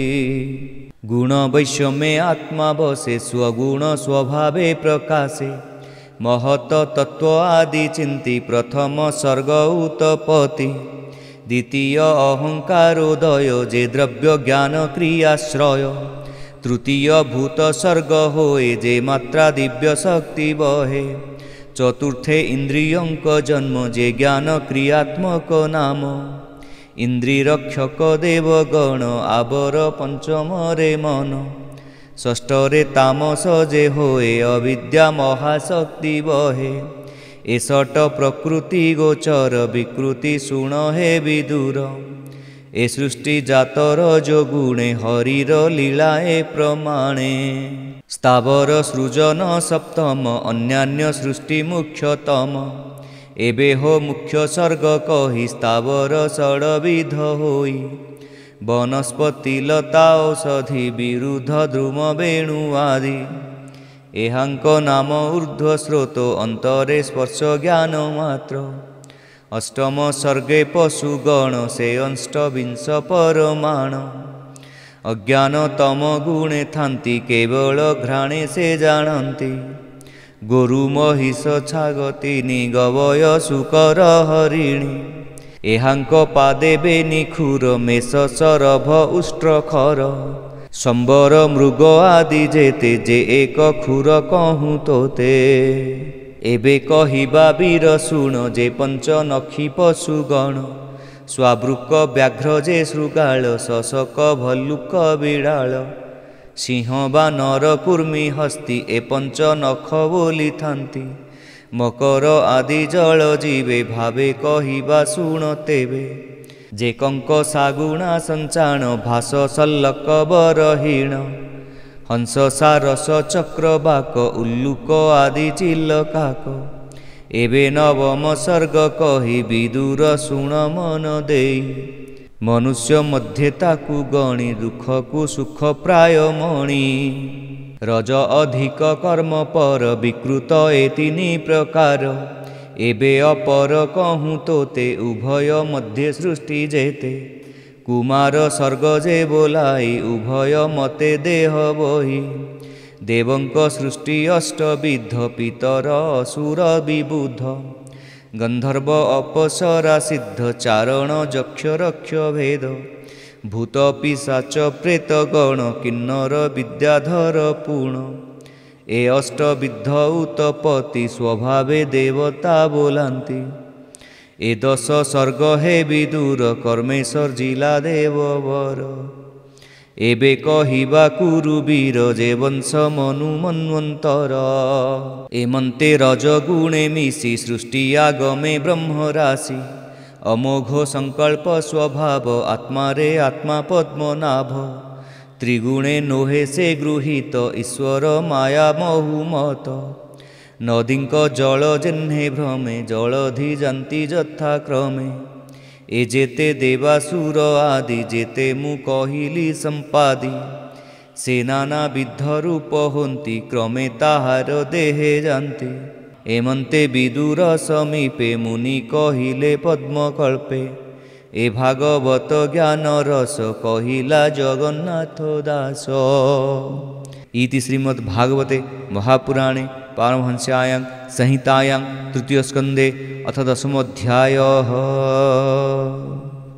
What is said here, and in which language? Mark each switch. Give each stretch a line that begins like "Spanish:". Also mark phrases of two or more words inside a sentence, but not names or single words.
Odia: ଗୁଣ ବୈଷମ୍ୟେ ଆତ୍ମା ବସେ ସ୍ୱଗୁଣ ସ୍ୱଭାବେ ପ୍ରକାଶେ। ମହତ ତତ୍ୱ ଆଦି ଚିନ୍ତି ପ୍ରଥମ ସର୍ଗ ଉତ୍ପତ୍ତି। ଦ୍ୱିତୀୟ ଅହଂକାରୋଦୟ ଯେ ଦ୍ରବ୍ୟ ଜ୍ଞାନ କ୍ରିୟାଶ୍ରୟ। ତୃତୀୟ ଭୂତ ସର୍ଗ ହୋଏ ଯେ ମାତ୍ରା ଦିବ୍ୟ ଶକ୍ତି ବହେ। ଚତୁର୍ଥେ ଇନ୍ଦ୍ରିୟଙ୍କ ଜନ୍ମ ଯେ ଜ୍ଞାନ କ୍ରିୟାତ୍ମକ ନାମ। ଇନ୍ଦ୍ରିରକ୍ଷକ ଦେବଗଣ ଆବର ପଞ୍ଚମ ରେ ମନ। ଷଷ୍ଠ ରେ ତାମସ ଯେ ହୋଏ ଅବିଦ୍ୟା ମହାଶକ୍ତି ବହେ। ଏଷଟ ପ୍ରକୃତି ଗୋଚର ବିକୃତି ଶୁଣ ହେ ବିଦୁର ଏ ସୃଷ୍ଟି ଜାତର ଜୋ ଗୁଣେ ହରିର ଲୀଳାଏ ପ୍ରମାଣେ ସ୍ଥାବର ସୃଜନ ସପ୍ତମ ଅନ୍ୟାନ୍ୟ ସୃଷ୍ଟି ମୁଖ୍ୟତମ ଏବେ ହୋ ମୁଖ୍ୟ ସର୍ଗ କହି ସ୍ଥାବର ଷଡ୍ବିଧ ହୋଇ ବନସ୍ପତି ଲତା ଔଷଧି ବିରୁଦ୍ଧ ଦ୍ରୁମ ବେଣୁ ଆଦି ଏହାଙ୍କ ନାମ ଊର୍ଦ୍ଧ୍ୱ ସ୍ରୋତ ଅନ୍ତରେ ସ୍ପର୍ଶ ଜ୍ଞାନ ମାତ୍ର ଅଷ୍ଟମ ସର୍ଗେ ପଶୁଗଣ ସେ ଅଷ୍ଟବିଂଶ ପରମାଣ ଅଜ୍ଞାନ ତମ ଗୁଣେ ଥାନ୍ତି କେବଳ ଘ୍ରାଣେ ସେ ଜାଣନ୍ତି ଗୋରୁ ମହିଷ ଛାଗ ତିନି ଗବୟ ଶୁକର ହରିଣୀ ଏହାଙ୍କ ପାଦେ ବେନିଖୁର ମେଷ ସରଭ ଉଷ୍ଟ୍ରଖର ସମ୍ବର ମୃଗ ଆଦି ଯେତେ ଯେ ଏକ ଖୁର କହୁଁ ତୋତେ ଏବେ କହିବା ବୀର ଶୁଣ ଯେ ପଞ୍ଚ ନଖୀ ପଶୁଗଣ ସ୍ୱାବୃକ ବ୍ୟାଘ୍ର ଯେ ଶୃଗାଳ ଶଶକ ଭଲ୍ଲୁକ ବିଡ଼ାଳ ସିଂହ ବାନର କୁର୍ମୀ ହସ୍ତୀ ଏ ପଞ୍ଚ ନଖ ବୋଲି ଥାନ୍ତି ମକର ଆଦି ଜଳ ଜୀବେ ଭାବେ କହିବା ଶୁଣ ତେବେ ଯେ କଙ୍କ ସାଗୁଣା ସଞ୍ଚାଣ ଭାସ ସଲ୍ଲକ ବରହୀଣ ହଂସ ସାରସ ଚକ୍ରବାକ ଉଲ୍ଲୁକ ଆଦି ଚିଲ୍ଲକାକ ଏବେ ନବମ ସର୍ଗ କହି ବିଦୁର ଶୁଣ ମନ ଦେଇ ମନୁଷ୍ୟ ମଧ୍ୟ ତାକୁ ଗଣି ଦୁଖ କୋ ସୁଖ ପ୍ରାୟ ମଣି ରଜ ଅଧିକ କର୍ମ ପର ବିକୃତ ଏ ତିନି ପ୍ରକାର ଏବେ ଅପର କହୁଁ ତୋତେ ଉଭୟ ମଧ୍ୟ ସୃଷ୍ଟି ଯେତେ କୁମାର ସର୍ଗ ଯେ ବୋଲାଇ ଉଭୟ ମତେ ଦେହ ବହି ଦେବଙ୍କ ସୃଷ୍ଟି ଅଷ୍ଟବିଧ ପିତର ଅସୁର ବିବୁଧ ଗନ୍ଧର୍ବ ଅପସରା ସିଦ୍ଧ ଚାରଣ ଯକ୍ଷ ରକ୍ଷ ଭେଦ ଭୂତ ପିଶାଚ ପ୍ରେତ ଗଣ କିନ୍ନର ବିଦ୍ୟାଧର ପୂର୍ଣ୍ଣ ଏ ଅଷ୍ଟବିଧ ଉତ୍ପତ୍ତି ସ୍ୱଭାବେ ଦେବତା ବୋଲାନ୍ତି ଏ ଦଶ ସର୍ଗ ହେ ବିଦୁର କର୍ମେଶ୍ୱର ଜିଲା ଦେବବର ଏବେ କହିବା କୁରୁବୀର ଯେ ବଂଶ ମନୁ ମନ୍ୱନ୍ତର ଏମନ୍ତେ ରଜଗୁଣେ ମିଶି ସୃଷ୍ଟି ଆଗମେ ବ୍ରହ୍ମ ରାଶି ଅମୋଘ ସଂକଳ୍ପ ସ୍ୱଭାବ ଆତ୍ମା ରେ ଆତ୍ମା ପଦ୍ମନାଭ ତ୍ରିଗୁଣେ ନୋହେ ସେ ଗୃହୀତ ଈଶ୍ୱର ମାୟା ବହୁମତ ନଦୀଙ୍କ ଜଳ ଯେହ୍ନେ ଭ୍ରମେ ଜଳଧି ଜାଣନ୍ତି ଯଥା କ୍ରମେ ଏ ଯେତେ ଦେବାସୁର ଆଦି ଯେତେ ମୁ କହିଲି ସମ୍ପାଦି ସେ ନାନା ବିଧ ରୂପ ହୋନ୍ତି କ୍ରମେ ତାହାର ଦେହେ ଜାଣନ୍ତି ଏମନ୍ତେ ବିଦୁର ସମୀପେ ମୁନି କହିଲେ ପଦ୍ମକଳ୍ପେ ଏ ଭାଗବତ ଜ୍ଞାନ ରସ କହିଲା ଜଗନ୍ନାଥ ଦାସ
Sanskrit: इति श्रीमद्भागवते महापुराणे पारमहंस्यां संहितायां तृतीय स्कंदे अथ 10मोऽध्यायः।